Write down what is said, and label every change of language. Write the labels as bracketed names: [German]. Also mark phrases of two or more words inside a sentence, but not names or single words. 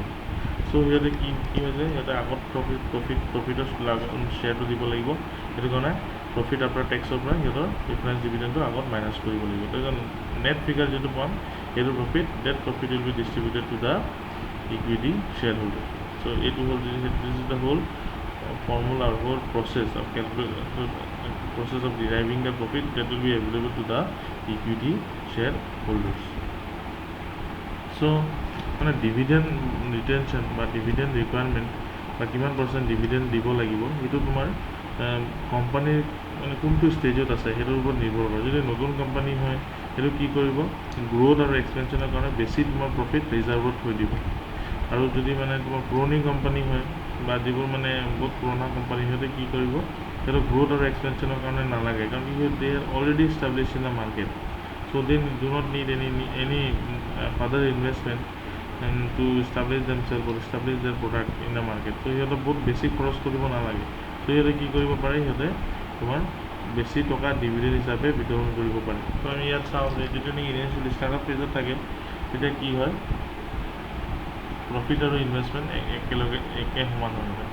[Assamese] চ' সিহঁতে কি হৈছে, সিহঁতে আগত প্ৰফিটৰ শ্বেয়াৰটো দিব লাগিব, সেইটো কাৰণে প্ৰফিট আফটাৰ টেক্সৰ পৰা সিহঁতৰ প্ৰিফাৰেঞ্চ ডিভিডেণ্ডটো আগত মাইনাছ কৰিব লাগিব। তাৰপিছত নেট ফিগাৰ যিটো পাম সেইটো [English] profit will be distributed to the equity shareholder. [Assamese] চ' এইটো হ'ল [English] this is the whole formula or whole process of deriving the profit that will be available to the equity shareholders. [Assamese] So মানে [English] dividend retention [Assamese] বা [English] dividend requirement [Assamese] বা কিমান [English] percent dividend [Assamese] দিব লাগিব সেইটো তোমাৰ কোম্পানীৰ মানে কোনটো ষ্টেজত আছে সেইটোৰ ওপৰত নিৰ্ভৰ কৰে। যদি নতুন কোম্পানী হয় সেইটো কি কৰিব, গ্ৰ'থ আৰু এক্সপেনশ্যনৰ কাৰণে বেছি তোমাৰ প্ৰফিট ৰিজাৰ্ভত থৈ দিব। আৰু যদি মানে তোমাৰ পুৰণি কোম্পানী হয় বা যিবোৰ মানে বহুত পুৰণা কোম্পানী সিহঁতে কি কৰিব, সিহঁতৰ গ্ৰ'থ আৰু এক্সপেনশ্যনৰ কাৰণে নালাগে, কাৰণ কি [English] they are already establish in the market. so they do not need any further investment to establish themselves or establish their product in the market. [Assamese] চ' সিহঁতক বহুত বেছি খৰচ কৰিব নালাগে। চ' সিহঁতে কি কৰিব পাৰে, সিহঁতে তোমাৰ বেছি টকা ডিভিডেণ্ড হিচাপে বিতৰণ কৰিব পাৰে। ত' আমি ইয়াত চাওঁ যে যিটো নেকি ইনিচিয়েল ষ্টাৰ্টআপ ফেজত থাকে তেতিয়া কি হয়, প্ৰফিট আৰু ইনভেষ্টমেণ্ট একে সমান হৈ যায়।